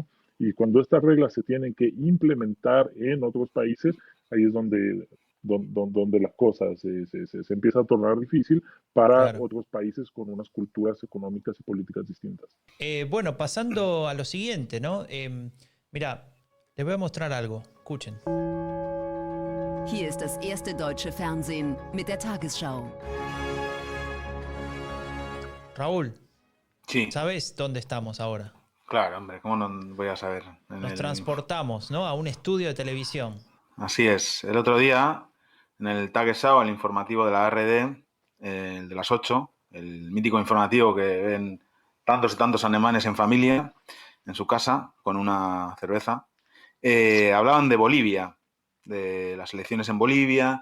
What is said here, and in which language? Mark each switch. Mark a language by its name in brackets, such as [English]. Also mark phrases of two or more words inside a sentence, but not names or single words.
[Spanish] Y cuando estas reglas se tienen que implementar en otros países, ahí es donde la cosa se empieza a tornar difícil para otros países con unas culturas económicas y políticas distintas. Bueno, pasando a lo siguiente, ¿no? Mira, les voy a mostrar algo. Escuchen. [German] Hier ist das erste deutsche Fernsehen mit der Tagesschau. [Spanish] Raúl, Sí, ¿sabes dónde estamos ahora? claro, hombre, ¿cómo no voy a saber? Nos transportamos, ¿no? A un estudio de televisión. Así es. El otro día, en el Tagesschau, el informativo de la ARD, el de las 8, el mítico informativo que ven tantos y tantos alemanes en familia, en su casa, con una cerveza, hablaban de Bolivia, de las elecciones en Bolivia.